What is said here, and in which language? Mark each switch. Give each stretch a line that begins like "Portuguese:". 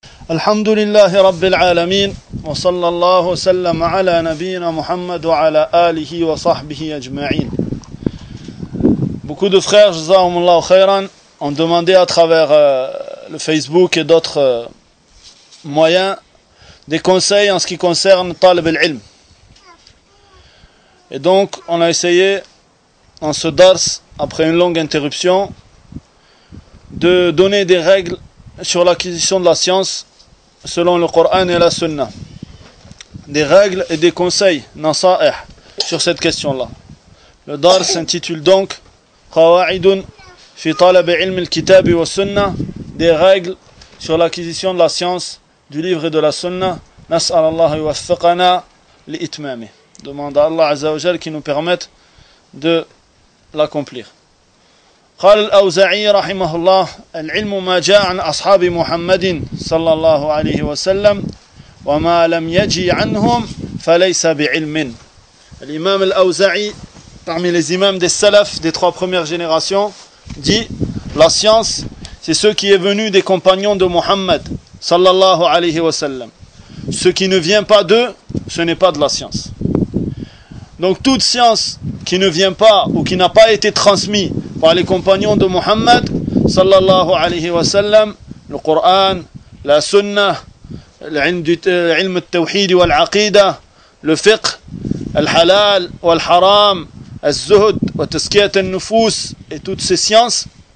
Arabic: الحمد لله رب العالمين وصلى الله وسلم على نبينا محمد وعلى آله وصحبه أجمعين.
French: Beaucoup de frères,
Arabic: جزاهم الله خيرا,
French: ont demandé à travers le Facebook et d'autres moyens des conseils en ce qui concerne طالب العلم. Et donc, on a essayé en ce dars, après une longue interruption, de donner des règles sur l'acquisition de la science selon le Coran et la Sunna. Des règles et des conseils, nasa'ih, sur cette question-là. Le dars s'intitule donc «
Arabic: Qawa'idun fi talab ilm al-kitab wa sunna
French: » des règles sur l'acquisition de la science du livre et de la Sunna.
Arabic: Nas'al Allah yuwaffiqana li'itmami.
French: Demande à Allah Azza wa Jal qui nous permette de l'accomplir.
Arabic: قال الأوزعي رحمه الله العلم ما جاء عن أصحاب محمد صلى الله عليه وسلم وما لم يجي عنهم فليس بعلم.
French: الإمام الأوزعي parmi les imams des salaf des trois premières générations dit: la science c'est ce qui est venu des compagnons de Muhammad صلى الله عليه وسلم. Ce qui ne vient pas d'eux, ce n'est pas de la science. Donc toute science qui ne vient pas ou qui n'a pas été transmise par les compagnons de Muhammad, sallallahu alayhi wa sallam, le Coran, la Sunna, l'ilm al-tawhid wa al-aqida, le fiqh,
Arabic: al-halal wa al-haram, al-zuhud wa tazkiyat al-nufus,
French: et toutes ces sciences,